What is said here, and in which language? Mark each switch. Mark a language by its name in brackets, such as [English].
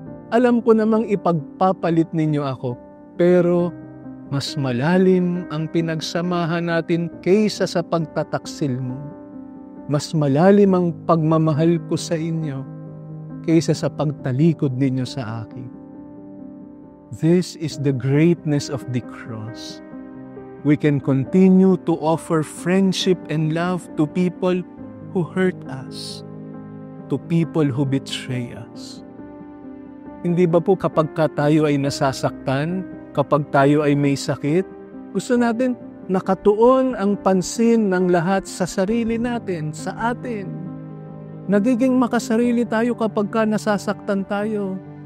[Filipino] Alam ko namang ipagpapalit ninyo ako. Pero mas malalim ang pinagsamahan natin kaysa sa pagtataksil mo. Mas malalim ang pagmamahal ko sa inyo kaysa sa pagtalikod ninyo sa akin. [English] This is the greatness of the cross. We can continue to offer friendship and love to people who hurt us, to people who betray us. [Filipino] Hindi ba po kapag tayo ay nasasaktan, kapag tayo ay may sakit, gusto natin nakatuon ang pansin ng lahat sa sarili natin, sa atin. Nagiging makasarili tayo kapag nasasaktan tayo.